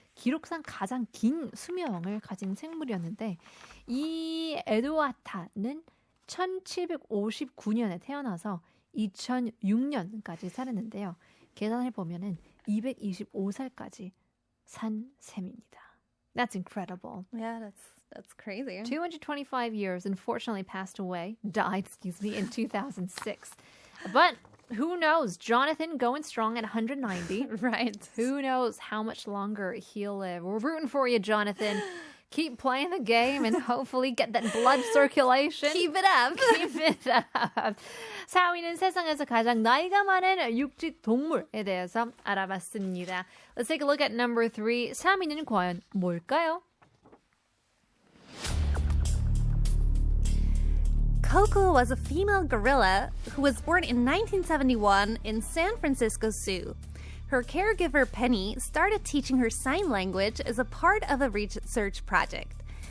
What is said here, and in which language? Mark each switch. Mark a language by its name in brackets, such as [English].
[Korean] 기록상 가장 긴 수명을 가진 생물이었는데 이 에드와타는 1759년에 태어나서 2006년까지 살았는데요. 계산해 보면은 225살까지 산 셈입니다. [English] That's incredible. Yeah, that's crazy. 225 years, unfortunately died, in 2006. But who knows? Jonathan going strong at 190. Right. Who knows how much longer he'll live. We're rooting for you, Jonathan. Keep playing the game and hopefully get that blood circulation. Keep it up. Keep it up. [Korean] 4위는 세상에서 가장 나이가 많은 육지 동물에 대해서 알아봤습니다. [English] Let's take a look at number 3. [Korean] 3위는 과연 뭘까요? [English] Coco was a female gorilla who was born in 1971 in San Francisco Zoo. Her caregiver, Penny, started teaching her sign language as a part of a research project.